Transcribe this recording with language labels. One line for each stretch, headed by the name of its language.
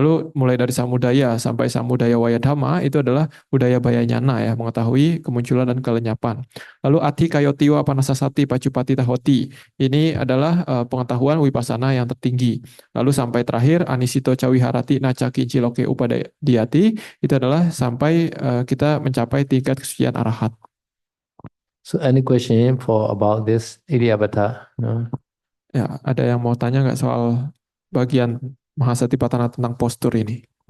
Indonesian: Lalu mulai dari samudaya sampai samudaya wayadhama itu adalah budaya bayanyana ya, mengetahui kemunculan dan kelenyapan. Lalu
Pali: ati kayotiwa panasasati pacupati tahoti.
Indonesian: Ini adalah pengetahuan wipasana yang tertinggi. Lalu sampai terakhir
Pali: anisito cawiharati naca kinciloke upadayati
Indonesian: itu adalah sampai kita mencapai tingkat kesucian arahat.
English: So any question for about this Iryabhata? No?
Indonesian: Ya, ada yang mau tanya nggak soal bagian Mahasatipatthana tentang postur ini?